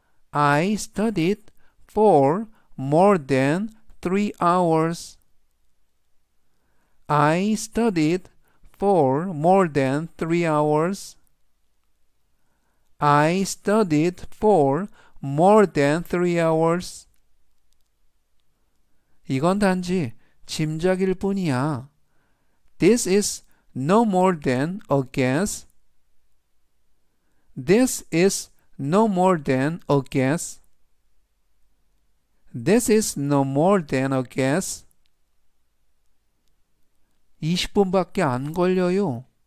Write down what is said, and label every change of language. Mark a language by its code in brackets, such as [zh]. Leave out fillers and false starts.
[en] I studied for more than 3 hours. I studied for more than 3 hours. I studied for more than 3 hours. [ko] 이건 단지 짐작일 뿐이야. [en] This is no more than a guess. This is no more than a guess. This is no more than a guess. [ko] 20분밖에 안 걸려요.